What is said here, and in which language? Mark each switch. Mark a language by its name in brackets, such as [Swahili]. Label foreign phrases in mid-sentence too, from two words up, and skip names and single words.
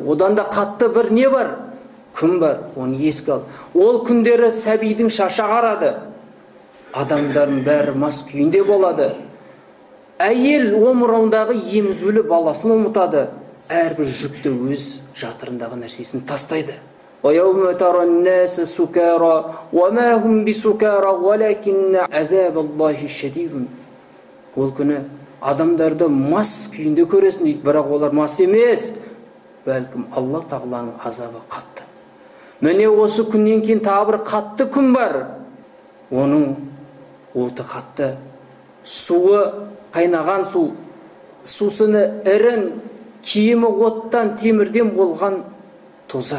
[Kazakh] Одан да қатты бір не бар? Күн бар, оны еске ал. Ол күндері сәбидің шашы ағарады. Адамдардың бәрі мас күйінде болады. Әйел омырауындағы емізулі баласын ұмытады. Әрбір жүкті өз жатырындағы нәрсесін тастайды. [Arabic] وَيَوْمَ تَرَى النَّاسَ سُكَارَى وَمَا هُمْ بِسُكَارَى وَلَكِنَّ عَذَابَ اللَّهِ شَدِيدٌ. [Kazakh] Ол күні адамдарды мас күйінде көресің дейді, бірақ олар мас емес. Бәлкім Алла Тағаланың азабы қатты. Міне осы күннен кейін тағы бір қатты күн бар. Оның оты қатты. Суы қайнаған су, сусыны ірін, киімі оттан, темірден болған тозақ.